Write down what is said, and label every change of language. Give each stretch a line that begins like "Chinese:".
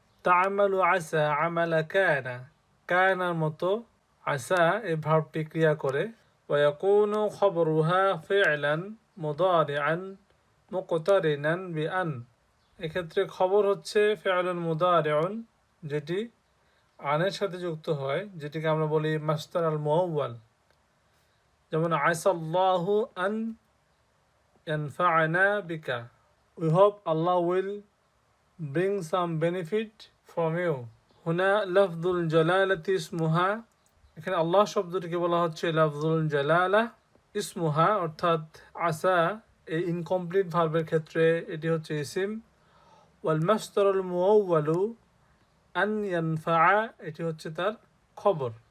Arabic: তা'মালু আসা আমালা কানা,
Bangla: কানার মতো আসা এই ভার্বটি ক্রিয়া করে।
Arabic: ওয়া ইয়াকুনু খবরুহা ফি'লান মুদারিআন মুকতারিনান বিআন,
Bangla: এক্ষেত্রে খবর হচ্ছে ফি'লুন মুদারিউন, যেটি আনের সাথে যুক্ত হয়, যেটিকে আমরা বলি মাসদার আল মুআওয়াল।
English: যেমন
Arabic: আসাল্লাহু আন ইয়ানফা'না বিকা,
English: we hope Allah will bring some benefit from you.
Arabic: হুনা লফজুল জালালাতি ইসমুহা,
Bangla: এখানে আল্লাহ শব্দটিকে বলা হচ্ছে লফজুল জালালা, ইসমুহা অর্থাৎ আসা এই ইনকমপ্লিট ভার্বের ক্ষেত্রে এটি হচ্ছে ইসিম,
Arabic: ওয়াল মাসদারুল মুআওয়ালু আন ইয়ানফা'a
Bangla: এটি হচ্ছে তার খবর।